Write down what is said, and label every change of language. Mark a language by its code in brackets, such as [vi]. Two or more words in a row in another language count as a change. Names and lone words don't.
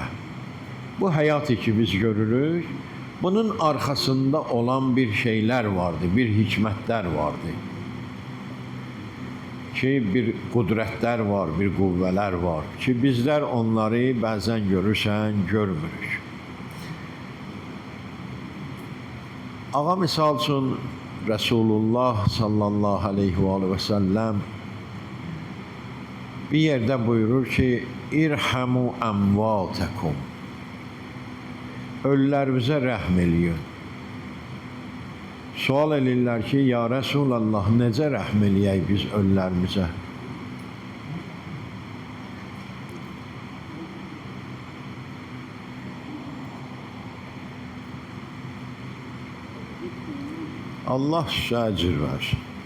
[az] Bu həyatı ki biz görürük, bunun arxasında olan bir şeylər vardı, bir hikmətlər vardı. Ki bir qudrətlər var, bir qüvvələr var ki bizlər onları bəzən görürsən, görmürük. Ağa misal üçün Resulullah [ar] صلى الله عليه وسلم [az] bir yerde buyurur ki [ar] ارحموا أمواتكم. [az] Ölülərimizə rəhm eləyin. Sual edirlər ki, [ar] يا رسول الله, [az] necə rəhm eləyək biz ölülərimizə? Allah sizə əcr versin.